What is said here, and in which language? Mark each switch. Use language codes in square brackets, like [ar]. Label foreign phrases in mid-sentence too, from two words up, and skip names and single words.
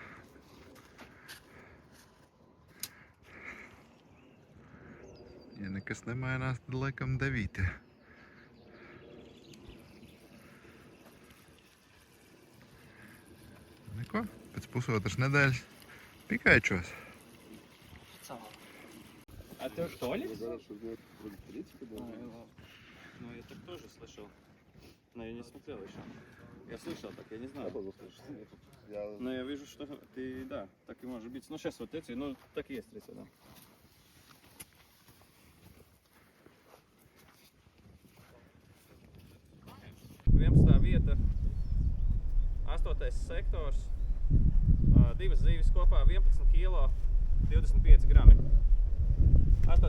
[lv] Ja nekas nemainās, tad laikam 9. Neko, pēc pusotras nedēļas pikaičos. [ru] А ты что ли? Ну, я так тоже слышал. Но я не смотрел еще. Я слышал так, я не знаю. Но я вижу, что ты, да, так и может быть. Ну, сейчас вот эти, ну, так и есть 30, да. [lv] Vieta, 8. sektors, 2 zīves kopā, 11 kg, 25 grami. 8.